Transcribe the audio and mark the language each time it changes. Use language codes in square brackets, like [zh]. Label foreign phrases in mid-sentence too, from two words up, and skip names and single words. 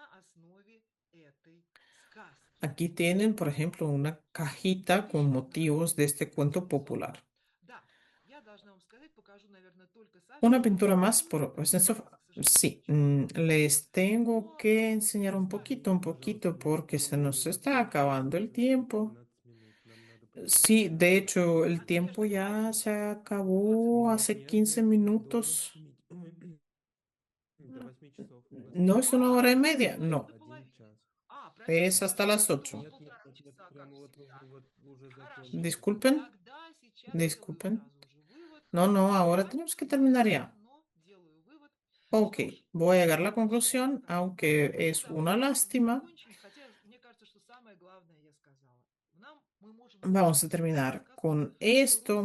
[es] Aquí tienen, por ejemplo, una cajita con motivos de este cuento popular. Una pintura más por pues eso, sí, les tengo que enseñar un poquito, porque se nos está acabando el tiempo. [ru] 15 минут. Нам надо [es] Sí, [ru] продолжать. [es] de hecho, el tiempo ya se [ru] 20 [es] acabó [ru] минут. [es] hace [ru] Нет, [es] 15 [ru] нет, до [es] minutos. [ru] 8, до 8 часов. У нас [es] ¿No es una hora y media? No, [ru] 1 час. [es] es hasta las 8. [ru] Нет, нет, нет, нет, прямо вот уже заканчиваем. [es] Disculpen, disculpen. No, no, ahora tenemos que terminar ya. Ok, voy a llegar a la conclusión, aunque es una lástima. Vamos a terminar con esto.